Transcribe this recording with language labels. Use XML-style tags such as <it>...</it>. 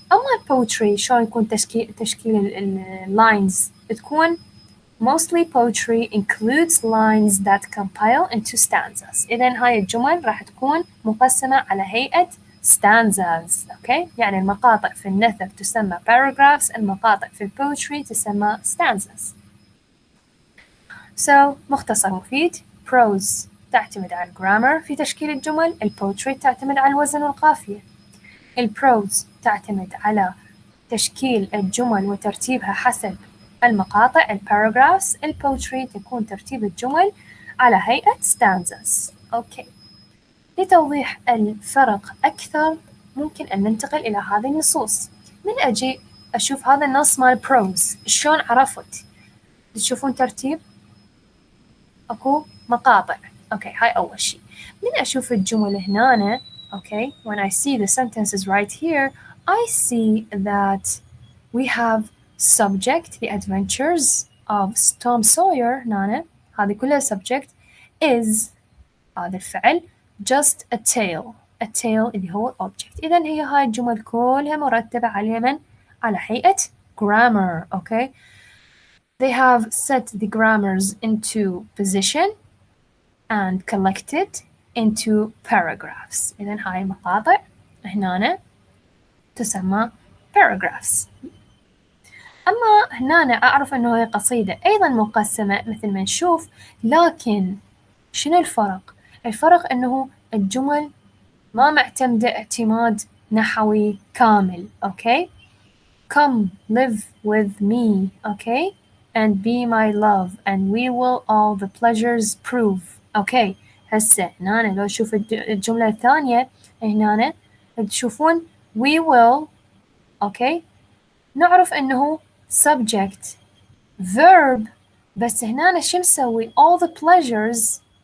<en>أما poetry</en> <ar>شلون يكون تشكيل</ar> <en>lines تكون mostly poetry includes lines that compile into stanzas.</en> <ar>إذن هاي الجمل راح تكون مقسمة على هيئة stanzas أوكي. يعني المقاطع في النثر تسمى paragraphs المقاطع في البوتري تسمى stanzas. So مختصر مفيد prose تعتمد على الجرامر في تشكيل الجمل البوتري تعتمد على الوزن والقافية البروز تعتمد على تشكيل الجمل وترتيبها حسب المقاطع الباراجرافز البوتري تكون ترتيب الجمل على هيئة stanzas أوكي. لتوضيح الفرق أكثر ممكن أن ننتقل إلى هذه النصوص. من أجي أشوف هذا النص مال بروز شلون عرفت؟ تشوفون ترتيب أكو مقاطع أوكي هاي أول شيء. من أشوف الجمل هنا</ar> <en>okay when I see the sentences right here I see that we have subject the adventures of Tom Sawyer</en> <ar>هنا هذه كلها</ar> <en>subject is</en> <ar>هذا الفعل</ar> <en>just a tale</en> <ar>اللي هو</ar> <en>object.</en> <ar>إذن هي هاي الجمل كلها مرتبة على اليمن على هيئة grammar okay.</ar> <en>They have set the grammars into position and collected into paragraphs.</en> <ar>إذن هاي المقاطع هنا تسمى paragraphs. أما هنا أعرف أنه هي قصيدة أيضا مقسمة مثل ما نشوف لكن شنو الفرق؟ الفرق أنه الجمل ما معتمدة اعتماد نحوي كامل okay.</ar> <en>Come live with me okay and be my love and we will all the pleasures prove okay.</en> <ar>هسه هنا لو نشوف الجملة الثانية هنا تشوفون</ar> <en>we will okay</en> <ar>نعرف انه subject verb بس هنا شو نسوي</ar> <en>all the pleasures</en>